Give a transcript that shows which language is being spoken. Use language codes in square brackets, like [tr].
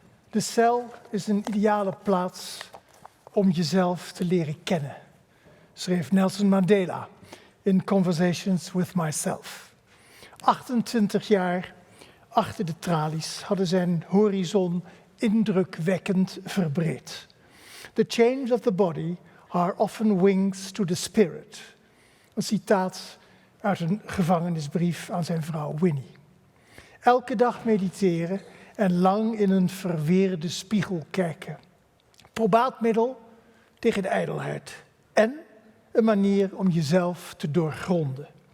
[nl] De cel is een ideale plaats om jezelf te leren kennen, schreef Nelson Mandela in Conversations with Myself. 28 jaar achter de tralies hadden zijn horizon indrukwekkend verbreed. [en] The change of the body are often wings to the spirit. [nl] Een citaat uit een gevangenisbrief aan zijn vrouw Winnie. Elke dag mediteren en lang in een verweerde spiegel kijken. Probaat middel tegen de ijdelheid en een manier om jezelf te doorgronden.